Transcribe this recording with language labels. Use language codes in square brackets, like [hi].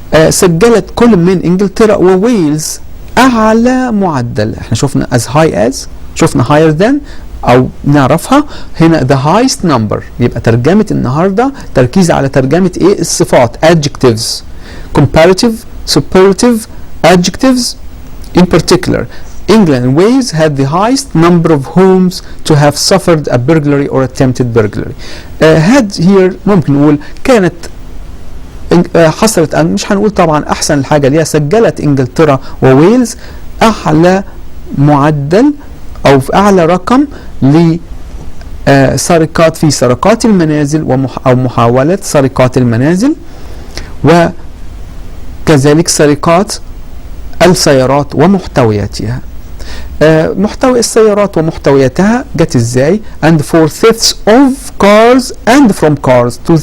[ar] سجلت كل من إنجلترا وويلز أعلى معدل. احنا شفنا [en] as high as، [ar] شفنا [en] higher than [ar] أو نعرفها. [en] هنا the highest number. [ar] يبقى ترجمة النهاردة تركيز على ترجمة إيه؟ الصفات [en] adjectives comparative superlative adjectives. In particular, England and Wales had the highest number of homes to have suffered a burglary or attempted burglary. had here [ar] ممكن نقول كانت حصلت، مش هنقول طبعا احسن الحاجه ليها، سجلت انجلترا وويلز اعلى معدل او في اعلى رقم لسرقات في سرقات المنازل او محاوله سرقات المنازل، وكذلك سرقات السيارات ومحتوياتها. محتوى السيارات ومحتوياتها جت ازاي؟ [en] and for thefts of cars and from cars.